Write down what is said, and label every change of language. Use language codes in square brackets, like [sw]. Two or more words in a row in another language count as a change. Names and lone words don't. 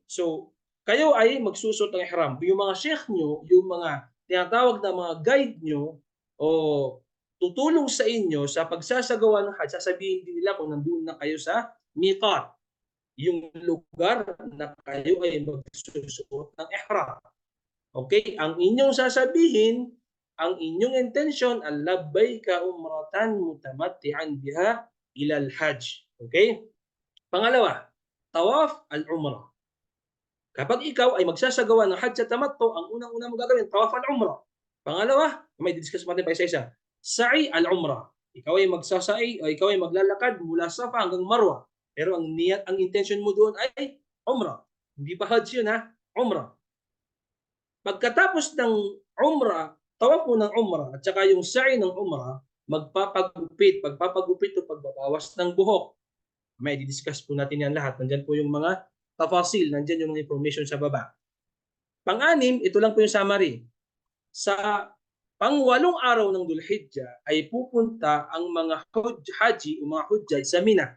[tl] So, kayo ay magsusot ng ihram. Yung mga sheikh nyo, yung mga tinatawag na mga guide nyo, o tutulong sa inyo sa pagsasagawa ng Hajj, sasabihin din nila kung nandun na kayo sa miqat, yung lugar na kayo ay magsusuot ng ihram. Okay? Ang inyong sasabihin, ang inyong intensyon, [ar] لبيك عمرة متمتعا بها إلى الحج. [tl] Okay? Pangalawa, [ar] طواف العمرة. [tl] Kapag ikaw ay magsasagawa ng Hajj at Tamattu, ang unang-unang mong gagawin, [ar] طواف العمرة. [tl] Pangalawa, may discuss natin pa isa-isa. [ar] سعي العمرة. [tl] Ikaw ay magsasai o ikaw ay maglalakad mula Safa hanggang Marwa. Pero ang niyat, ang intention mo doon ay umrah. Hindi pa Hajj yun ha, umrah. Pagkatapos ng umrah, tawaf mo ng umrah at saka yung sa'i ng umrah, magpapagupit o pagbabawas ng buhok. May di-discuss po natin yan lahat. Nandyan po yung mga tafasil, nandyan yung mga information sa baba. Pang-anim, ito lang po yung summary. Sa pang-8 araw ng Dhul-Hijjah ay pupunta ang mga haji o mga hujjaj sa Mina.